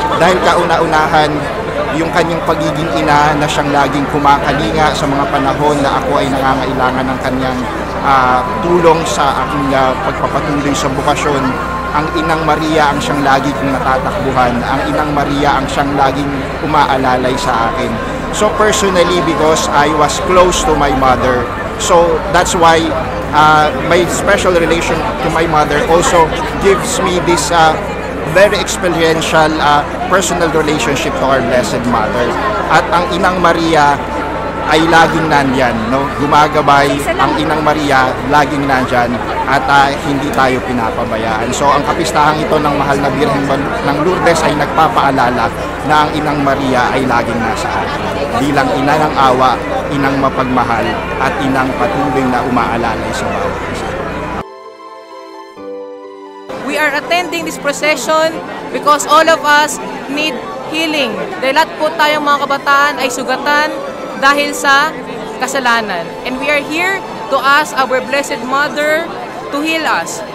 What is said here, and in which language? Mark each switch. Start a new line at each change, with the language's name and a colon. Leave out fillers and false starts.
Filipino: Dahil kauna-unahan, yung kanyang pagiging ina na siyang laging kumakalinga sa mga panahon na ako ay nangangailangan ng kanyang tulong sa aking pagpapatuloy sa bukasyon. Ang Inang Maria ang siyang lagi kong natatakbuhan. Ang Inang Maria ang siyang laging umaalalay sa akin.
English: So personally, because I was close to my mother, so that's why my special relation to my mother also gives me this very experiential personal relationship to our Blessed Mother.
Filipino: At ang Inang Maria ay laging nandyan, no? Gumagabay ang Inang Maria, laging nandyan at hindi tayo pinapabayaan. So ang kapistahang ito ng mahal na Birhen ng Lourdes ay nagpapaalala na ang Inang Maria ay laging nasa atin. Bilang ina ng awa, inang mapagmahal at inang patuloy na umaalalay sa bawat isa.
English: We are attending this procession because all of us need healing.
Filipino: Dahil lahat po tayong mga kabataan ay sugatan dahil sa kasalanan.
English: And we are here to ask our Blessed Mother to heal us.